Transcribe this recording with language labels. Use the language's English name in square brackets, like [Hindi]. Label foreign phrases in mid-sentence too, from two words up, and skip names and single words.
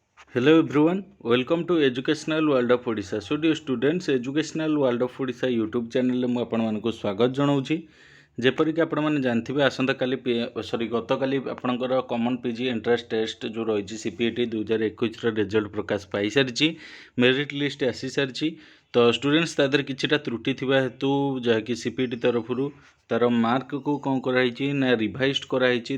[English] Hello everyone, welcome to Educational World of Odisha. So dear students, Educational World of Odisha YouTube channel [Odia] ମୁଁ ଆପଣମାନଙ୍କୁ ସ୍ୱାଗତ ଜଣାଉଛି। ଯେପରିକି ଆପଣମାନେ ଜାଣିଥିବେ ଆସନ୍ତାକାଲି ଗତକାଲି ଆପଣଙ୍କର କମନ୍ ପିଜି ଏଣ୍ଟ୍ରାନ୍ସ ଟେଷ୍ଟ ଯେଉଁ ରହିଛି CPET 2021ର ରେଜଲ୍ଟ ପ୍ରକାଶ ପାଇସାରିଛି, [English] merit list [Odia] ଆସିସାରିଛି। ତ ଷ୍ଟୁଡେଣ୍ଟସ୍ ତା ଦେହରେ କିଛିଟା ତ୍ରୁଟି ଥିବା ହେତୁ ଯାହାକି CPET ତରଫରୁ ତାର ମାର୍କକୁ କ'ଣ କରାହେଇଛି ନା ରିଭାଇଜ୍ କରାହେଇଛି।